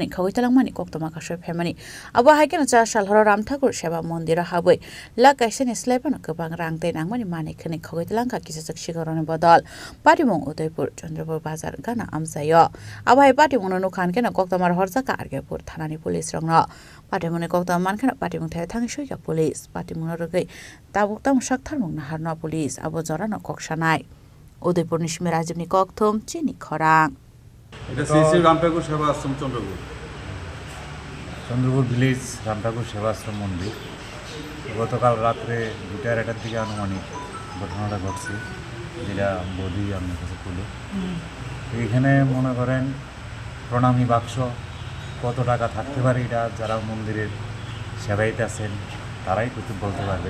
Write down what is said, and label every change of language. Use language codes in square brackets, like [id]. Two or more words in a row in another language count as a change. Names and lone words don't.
[brx] खगैतलांमानि कक्ता माखासे फेमानि अबो हाइकेनो चा सालहर राम ठाकुर सेवा मन्दिर हाबै लागासिनो स्लाइपनो गोबां रां तै नांमानि मानि खनि खगैतलांखा किसजक शिखग्रनि बदल पाटिमुं उदयपुर चन्द्रपुर बाजार गाना आमसायो आबाय पाटिमुनो नुखान केनो कक्तामार हरजाका आर्गेपुर थानानि पुलिस रंनो पाटिमुनि कक्ताम मानखेनो पाटिमुं थाय थांगिसयका पुलिस पाटिमुनो रगै ताबुकताम साकथारमुं नाहारनो पुलिस आबो जरानो कक्सानाय उदयपुर निशमी राजीवनि कक्थम चिनी खरां [bn] এটা শ্রী শ্রী রামঠাকুর সেবা আশ্রম চন্দ্রপুর ভিলেজ রামঠাকুর সেবাশ্রম মন্দির। গতকাল রাত্রে 2:30টার দিকে আনুমানিক ঘটনাটা ঘটছে, যেটা বৌদি আপনার কাছে তুলে। এইখানে মনে করেন প্রণামী বাক্স কত টাকা থাকতে পারে, এটা যারা মন্দিরের সেবাইতে আছেন তারাই কিছু বলতে পারবে।